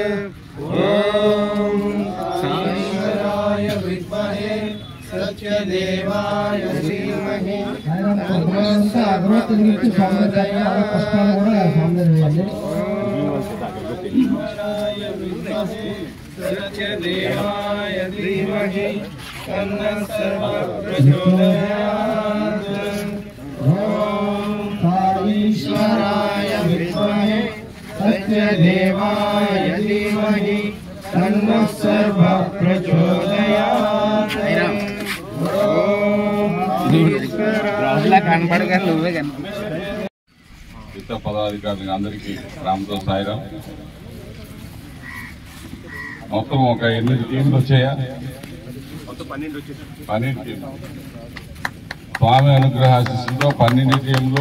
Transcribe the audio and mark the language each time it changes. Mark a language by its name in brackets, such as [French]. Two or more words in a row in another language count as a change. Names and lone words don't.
[Sanskrit] ॐ ईश्वराय विद्महे सत्यदेवाय धीमहि सत्यदेवाय धीमहि तन्नः सर्वः प्रचोदयात्। ॐ ईश्वराय विद्महे सत्यदेवाय धीमहि तन्नः सर्वः प्रचोदयात्। [Telugu] ఇతర పదాధికారులకు అందరికీ రామ్తో సాయిరాం. మొత్తం ఒక 8 టీంలు వచ్చాయా? 12 టీంలు. స్వామి అనుగ్రహ ఆశీస్సులతో 12 టీంలు.